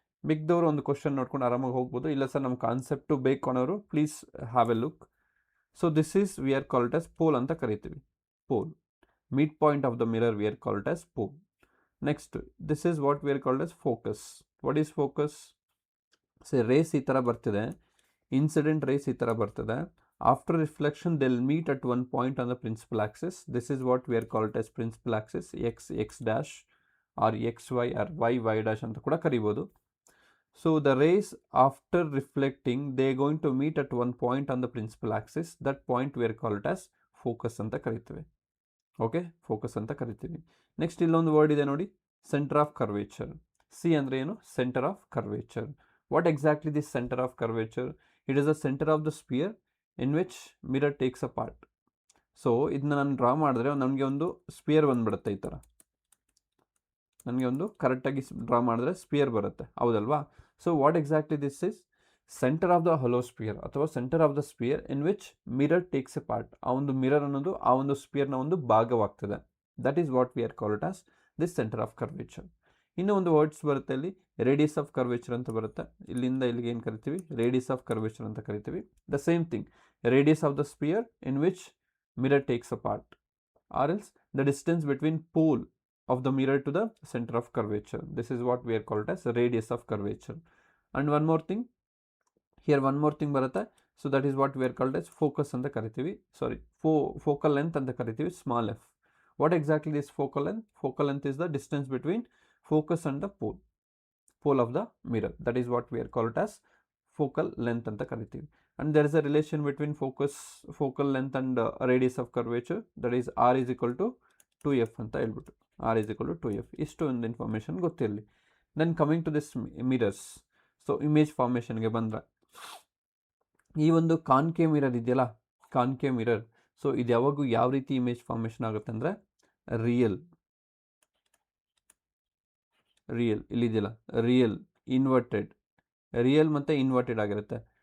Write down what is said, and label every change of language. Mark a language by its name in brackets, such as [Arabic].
[Kannada] ಮಿಕ್ದವರು ಒಂದು ಕ್ವಶನ್ ನೋಡ್ಕೊಂಡು ಆರಾಮಾಗಿ ಹೋಗ್ಬೋದು. ಇಲ್ಲ ಸರ್ ನಮ್ಮ ಕಾನ್ಸೆಪ್ಟು ಬೇಕು ಅನ್ನೋರು [English] Please have a look. So this is we are called as pole [Kannada] ಅಂತ ಕರಿತೀವಿ. [English] Pole, mid point of the mirror we are called as pole. Next, this is what we are called as focus. What is focus? [Kannada] Race ಈ ಥರ ಬರ್ತಿದೆ, incident rays ಈ ಥರ ಬರ್ತದೆ. [English] After reflection, they'll meet at one point on the principal axis. This is what we are called as principal axis, x dash or xy or y dash [Kannada] ಅಂತ ಕೂಡ ಕರಿಬೋದು. [English] So the rays after reflecting, they are going to meet at one point on the principal axis. That point we are called as focus [Kannada] ಅಂತ ಕರಿತೀವಿ. Okay, focus ಅಂತ ಕರಿತೀವಿ. Next ಇಲ್ಲೊಂದು word ಇದೆ ನೋಡಿ, ಸೆಂಟರ್ ಆಫ್ ಕರ್ವೇಚರ್. ಸಿ ಅಂದರೆ ಏನು? [English] Centre of curvature. What exactly this centre of curvature? It is a centre of the sphere in which mirror takes a part. [Kannada] So ಇದನ್ನ ನಾನು draw ಮಾಡಿದ್ರೆ ನನಗೆ ಒಂದು ಸ್ಪಿಯರ್ ಬಂದ್ಬಿಡುತ್ತೆ ಈ ಥರ. ನನಗೆ ಒಂದು ಕರೆಕ್ಟಾಗಿ ಡ್ರಾ ಮಾಡಿದ್ರೆ ಸ್ಪಿಯರ್ ಬರುತ್ತೆ, ಹೌದಲ್ವಾ? [English] So what exactly this is? Centre of the hollow sphere ಅಥವಾ centre of the sphere in which mirror takes a part. [Kannada] ಆ ಒಂದು ಮಿರರ್ ಅನ್ನೋದು ಆ ಒಂದು ಸ್ಪಿಯರ್ನ ಒಂದು ಭಾಗವಾಗ್ತದೆ. [English] That is what we are call it as this centre of curvature. [Kannada] ಇನ್ನೂ ಒಂದು words ಬರುತ್ತೆ ಇಲ್ಲಿ, ರೇಡಿಯಸ್ ಆಫ್ ಕರ್ವೇಚರ್ ಅಂತ ಬರುತ್ತೆ. ಇಲ್ಲಿಂದ ಇಲ್ಲಿಗೆ ಏನು ಕರಿತೀವಿ? [English] radius of curvature [Kannada] ಅಂತ ಕರಿತೀವಿ. [English] The same thing, radius of the sphere in which mirror takes a part, or else the distance between pole of the mirror to the center of curvature. This is what we are called as radius of curvature. And one more thing, here one more thing ಬರುತ್ತೆ. So that is what we are called as focus [Kannada] ಅಂತ ಕರಿತೀವಿ. [English] Sorry, focal length ಅಂತ ಕರಿತೀವಿ, small f. What exactly is focal length? Focal length is the distance between focus and the pole of the mirror. That is what we are called as focal length [Kannada] ಅಂತ ಕರಿತೀವಿ. [English] And there is a relation between focal length and radius of curvature. That is r is equal to 2f [Kannada] ಅಂತ ಹೇಳ್ಬಿಟ್ಟು, [English] r is equal to 2f. [Kannada] ಇಷ್ಟು ಒಂದು information ಗೊತ್ತಿರಲಿ. [English] Then coming to this mirrors. [Kannada] So image ಫಾರ್ಮೇಷನ್ಗೆ ಬಂದರೆ, ಈ ಒಂದು concave mirror ಇದೆಯಲ್ಲ, concave mirror, so ಇದು ಯಾವಾಗೂ ಯಾವ ರೀತಿ ಇಮೇಜ್ ಫಾರ್ಮೇಷನ್ ಆಗುತ್ತೆ ಅಂದರೆ ರಿಯಲ್ ಇಲ್ಲಿದೆಯಲ್ಲ, ರಿಯಲ್, ಇನ್ವರ್ಟೆಡ್, ರಿಯಲ್ ಮತ್ತು ಇನ್ವರ್ಟೆಡ್ ಆಗಿರುತ್ತೆ.